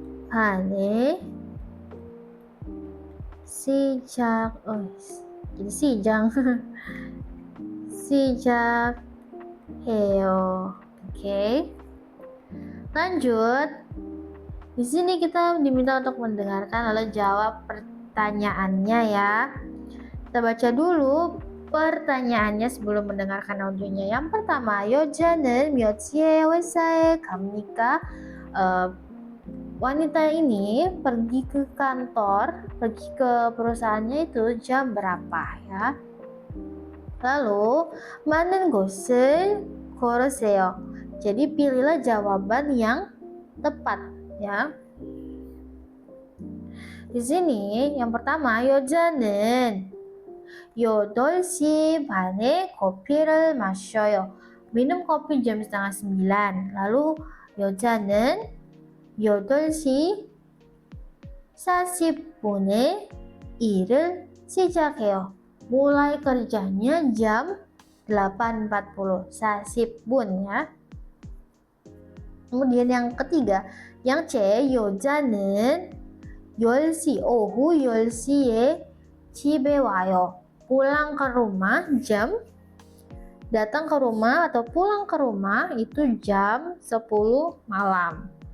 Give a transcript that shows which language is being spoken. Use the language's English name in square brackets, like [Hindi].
[Indonesian] 반에 시작 jadi sijang sijak해요. Oke. Lanjut. Di sini kita diminta untuk mendengarkan lalu jawab pertanyaannya ya. Kita baca dulu pertanyaannya sebelum mendengarkan audionya. Yang pertama, [Korean] 여자는 몇 시에 회사에 갑니까? [Indonesian] Wanita ini pergi ke kantor, pergi ke perusahaannya itu jam berapa ya? [Korean] Lalu, 많은 곳을 고르세요. [Indonesian] Jadi pilihlah jawaban yang tepat ya. Di sini yang pertama, [Korean] 여자는 8시 반에 커피를 마셔요. [Indonesian] Minum kopi jam setengah 9. [Korean] Lalu 여자는 8시 40분에 일을 시작해요. [Indonesian] Mulai kerjanya jam 8.40. [Korean] 40분 ya. [Indonesian] Kemudian yang ketiga, yang C, [Korean] 여자는 10시, 오후 10시에 집에 와요. [Indonesian] Pulang ke rumah datang ke rumah atau pulang ke rumah itu jam 10 malam.